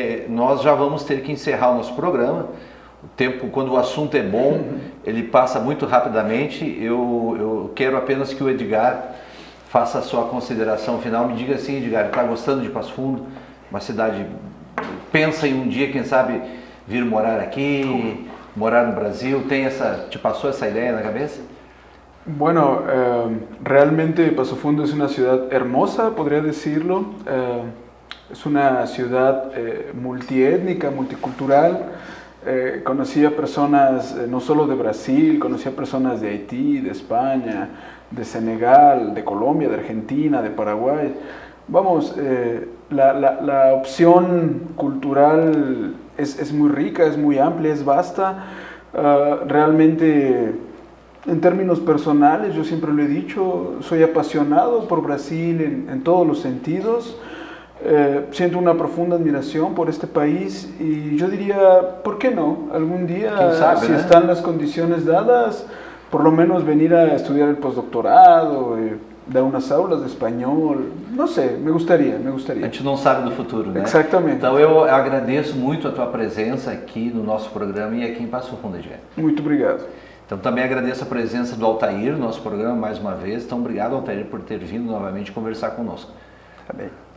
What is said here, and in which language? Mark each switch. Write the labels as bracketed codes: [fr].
[pt] Nós já vamos ter que encerrar o nosso programa. O tempo, quando o assunto é bom, ele passa muito rapidamente. Eu quero apenas que o Edgar faça a sua consideração final. Me diga assim, Edgar, está gostando de Passo Fundo? Uma cidade, pensa em um dia, quem sabe, vir morar aqui, morar no Brasil? ¿Te passou essa ideia na cabeça? [es] Bueno, realmente Paso Fundo es una ciudad hermosa, podría decirlo. Es una ciudad multiétnica, multicultural. Conocí a personas no solo de Brasil, conocí a personas de Haití, de España, de Senegal, de Colombia, de Argentina, de Paraguay. Vamos, la opción cultural es muy rica, es muy amplia, es vasta. Realmente, en términos personales, yo siempre lo he dicho, soy apasionado por Brasil en todos los sentidos. Siento una profunda admiración por este país y yo diría, ¿por qué no? Algún día, si están las condiciones dadas, por lo menos venir a estudiar el postdoctorado, dar unas aulas de espanhol, [pt] não sei, [es] me gustaría. [pt] A gente não sabe do futuro, né? Exatamente. Então eu agradeço muito a tua presença aqui no nosso programa e aqui em Passo Fundo, Edgar. Muito obrigado. Então também agradeço a presença do Altair no nosso programa mais uma vez. Então obrigado, Altair, por ter vindo novamente conversar conosco. Tá bem.